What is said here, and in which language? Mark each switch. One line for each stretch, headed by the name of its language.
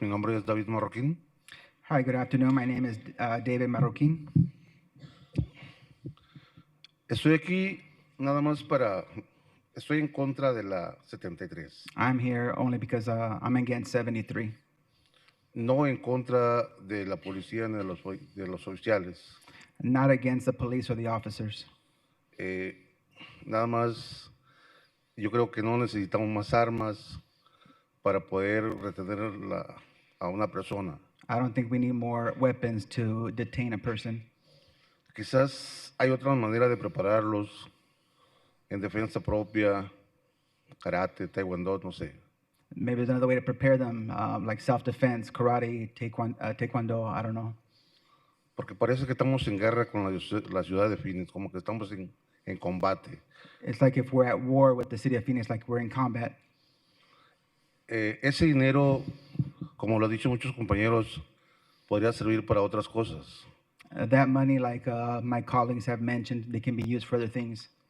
Spanish: Mi nombre es David Marroquín.
English: Hi, good afternoon. My name is David Marroquín.
Spanish: Estoy aquí nada más estoy en contra de la 73.
English: I'm here only because I'm against 73.
Spanish: No en contra de la policía ni de los oficiales.
English: Not against the police or the officers.
Spanish: Nada más, yo creo que no necesitamos más armas para poder retener a una persona.
English: I don't think we need more weapons to detain a person.
Spanish: Quizás hay otra manera de prepararlos en defensa propia, karate, taekwondo, no sé.
English: Maybe there's another way to prepare them, like self-defense, karate, taekwondo, I don't know.
Spanish: Porque parece que estamos en guerra con la ciudad de Phoenix, como que estamos en combate.
English: It's like if we're at war with the city of Phoenix, like we're in combat.
Spanish: Ese dinero, como lo han dicho muchos compañeros, podría servir para otras cosas.
English: That money, like my colleagues have mentioned, they can be used for other things.